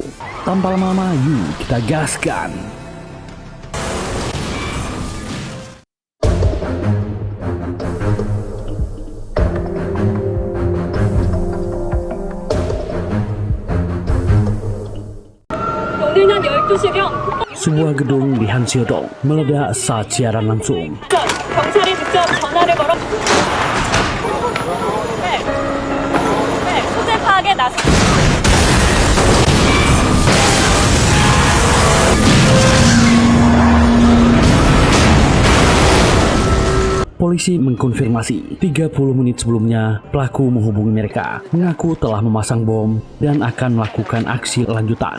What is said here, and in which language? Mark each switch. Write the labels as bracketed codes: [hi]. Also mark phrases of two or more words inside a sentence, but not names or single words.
[id] Tanpa lama-lama, yuk kita gaskan! Sebuah gedung di Hanseodong meledak saat siaran langsung. [ko] 경찰이 직접 전화를 걸어 소재 파악에 나서 [id] Polisi mengkonfirmasi 30 menit sebelumnya pelaku menghubungi mereka, mengaku telah memasang bom dan akan melakukan aksi lanjutan.